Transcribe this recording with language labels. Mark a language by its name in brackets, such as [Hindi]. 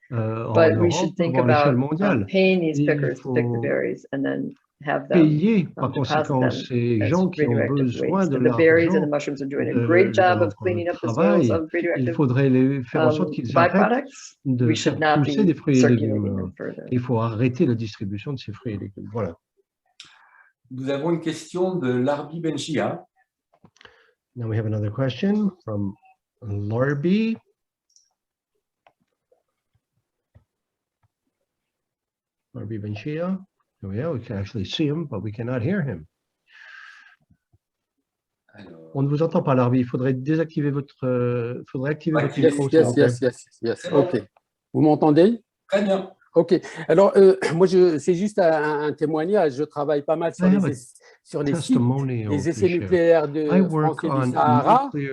[English] But we should think about paying these pickers to pick the berries and then have them deposit them as radioactive waste. The berries and the mushrooms are doing a great job of cleaning up the soils of radioactive byproducts. We should not be circulating them further. [French] Il faut arrêter la distribution de ces fruits et légumes. Voilà. Nous avons une question de Larbi Benchia. [English] Now we have another question from Larbi. Larbi Benchia. Here we are. We can actually see him, but we cannot hear him. [French] On ne vous entend pas, Larbi. Il faudrait désactiver votre, faudrait activer votre micro. [English] Yes. OK. [French] Vous m'entendez? Très bien. OK. Alors, moi, c'est juste un témoignage. Je travaille pas mal sur les sites, les essais nucléaires de France et du Sahara.